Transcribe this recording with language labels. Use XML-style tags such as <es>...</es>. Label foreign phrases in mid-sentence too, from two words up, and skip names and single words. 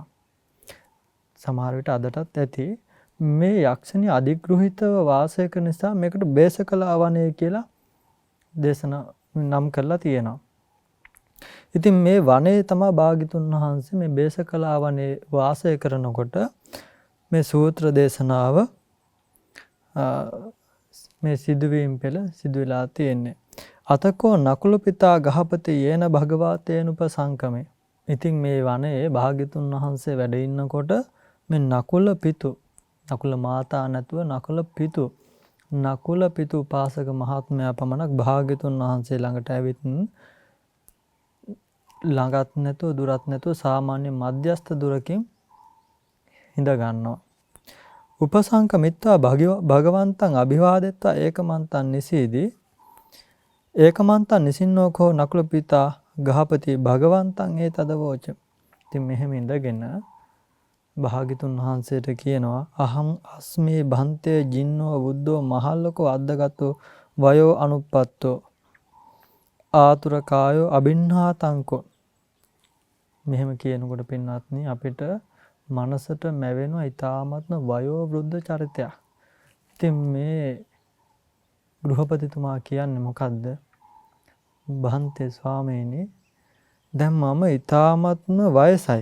<si>සමහර විට අදටත් ඇති මේ යක්ෂණිය අධිග්‍රහිතව වාසය කරන නිසා මේකට බේසකලා වනේ කියලා දේශනා නම් කරලා තියෙනවා. ඉතින් මේ වනයේ තමයි භාග්‍යතුන් වහන්සේ මේ බේසකලා වනේ වාසය කරනකොට මේ සූත්‍ර දේශනාව මේ සිදුවීම් පෙළ සිදු වෙලා තියෙන්නේ.</si> <pi>අතකෝ නකුල පිතා ගහපති යේන භගවතේනුපසංකමේ.</pi> <si>ඉතින් මේ වනයේ භාග්‍යතුන් වහන්සේ වැඩ ඉන්නකොට මේ නකුල මාතා නැතුව නකුල පිතු උපාසක මහත්මයා පමණක් භාග්‍යතුන් වහන්සේ ළඟට ඇවිත් ළඟත් නැතුව දුරත් නැතුව සාමාන්‍ය මධ්‍යස්ථ දුරකින් හිඳ ගන්නවා.</si> <pi>උපසංකමිත්වා භගවන්තං අභිවාදෙත්වා ඒකමන්තං නිසීදී ඒකමන්තං නිසින්නෝකෝ නකුල පිතා ගහපති භගවන්තං ඒ තදවෝච.</pi> <si>ඉතින් මෙහෙම ඉඳගෙන භාග්‍යතුන් වහන්සේට කියනවා</si> <pi>අහං අස්මේ භන්තේ ජින්නෝ බුද්ධෝ මහල්ලකෝ අද්දගතෝ වයෝ අනුප්පත්තෝ ආතුර කායෝ අබින්හාතංකෝ.</pi> <si>මෙහෙම කියනකොට පින්වත්නි අපිට මනසට මැවෙනවා ඊ타ත්ම වයෝ වෘද්ධ චරිතයක්. ඉතින් මේ ගෘහපතිතුමා කියන්නේ මොකද්ද? භන්තේ ස්වාමීනි දැන් මම ඊ타ත්ම වයසයි.</si>